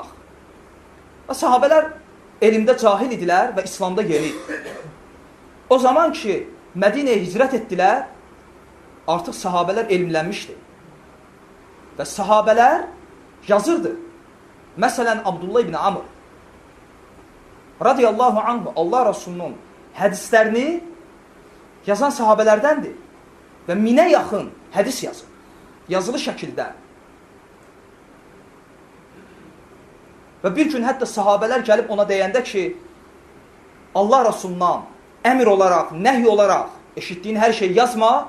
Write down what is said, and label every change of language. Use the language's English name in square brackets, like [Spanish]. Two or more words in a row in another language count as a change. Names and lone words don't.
[Azerbaijani] Və sahabələr elmdə cahil idilər və İslamda yeni. O zaman ki, Mədinəyə hicrət etdilər, artıq sahabələr elmlənmişdi. Və sahabələr yazırdı. Məsələn, Abdullah ibn Amr [Arabic] رضي الله عنه [Azerbaijani] Allah Rasulunun hədislərini yazan sahabələrdəndir. Və 1000-ə yaxın hədis yazır. Yazılı şəkildə. Və bir gün hətta sahabələr gəlib ona deyəndə ki, Allah Rasulundan əmr olaraq, nəhy olaraq eşitdiyin hər şeyi yazma.